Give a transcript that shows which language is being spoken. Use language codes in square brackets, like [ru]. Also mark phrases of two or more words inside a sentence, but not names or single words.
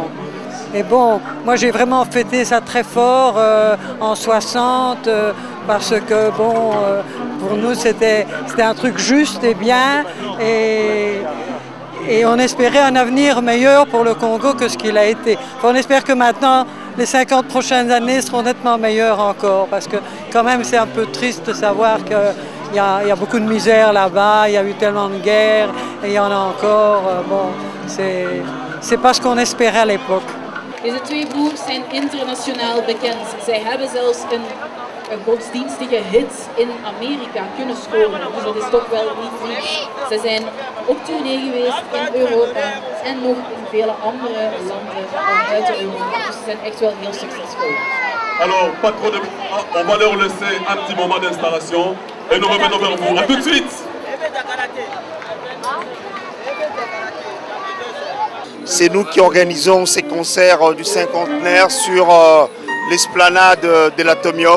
[fr] Et bon, moi j'ai vraiment fêté ça très fort en 60 parce que bon, pour nous c'était un truc juste et bien et on espérait un avenir meilleur pour le Congo que ce qu'il a été. Enfin, on espère que maintenant les 50 prochaines années seront nettement meilleures encore parce que quand même c'est un peu triste de savoir il y a beaucoup de misère là-bas, il y a eu tellement de guerres, et il y en a encore. Bon, c'est pas ce qu'on espérait à l'époque. [nl] Deze twee broers zijn internationaal bekend. Zij hebben zelfs een godsdienstige hit in Amerika kunnen scoren. Dus dat is toch wel niet niets. Ze zijn op tournee geweest in Europa en nog in vele andere landen buiten Europa. Dus ze zijn echt wel heel succesvol. [fr] Alors, pas trop de... On va leur laisser un petit moment d'installation et nous revenons vers vous. A tout de suite. C'est nous qui organisons ces concerts du cinquantenaire sur l'esplanade de l'Atomium.